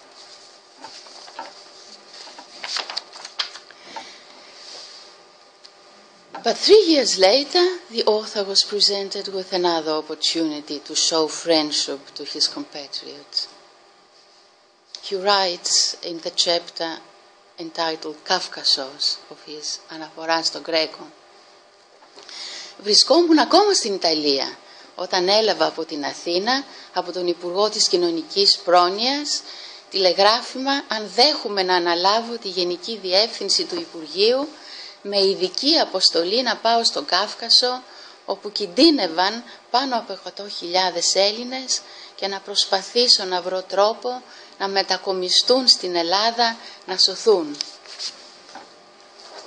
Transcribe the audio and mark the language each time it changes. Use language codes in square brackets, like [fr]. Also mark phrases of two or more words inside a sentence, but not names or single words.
[en] But 3 years later, the author was presented with another opportunity to show friendship to his compatriots. He writes in the chapter entitled Καύκασος of his Αναφορά στο Γκρέκο. [el] «Βρισκόμουν ακόμα στην Ιταλία όταν έλαβα από την Αθήνα, από τον Υπουργό της Κοινωνικής Πρόνοιας, τηλεγράφημα αν δέχομαι να αναλάβω τη Γενική Διεύθυνση του Υπουργείου με ειδική αποστολή να πάω στον Κάφκασο, όπου κινδύνευαν πάνω από 100.000 Έλληνες και να προσπαθήσω να βρω τρόπο να μετακομιστούν στην Ελλάδα, να σωθούν.